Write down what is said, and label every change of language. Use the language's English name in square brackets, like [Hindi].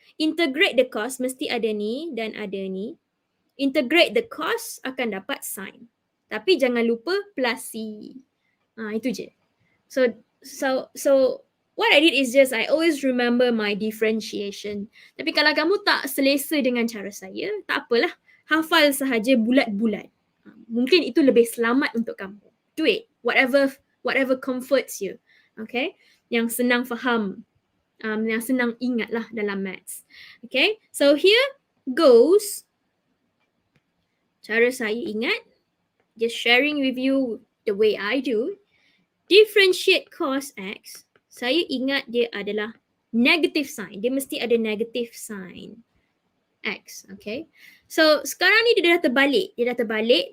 [Malay] Integrate the cos mesti ada ni dan ada ni. Integrate the cos akan dapat sin. Tapi jangan lupa plus C. Itu je. [English] So what I did is just I always remember my differentiation. [Malay] Tapi kalau kamu tak selesa dengan cara saya, tak apalah. Hafal sahaja bulat-bulat. Mungkin itu lebih selamat untuk kamu. [English] Do it. Whatever comforts you. Okay? [Malay] Yang senang faham. Yang senang ingat lah dalam maths. Okay? [English] So here goes [Malay] cara saya ingat. [English] Just sharing with you the way I do. Differentiate cos x. [Malay] Saya ingat dia adalah negative sign. Dia mesti ada negative sign x. Okay. So sekarang ni dia dah terbalik.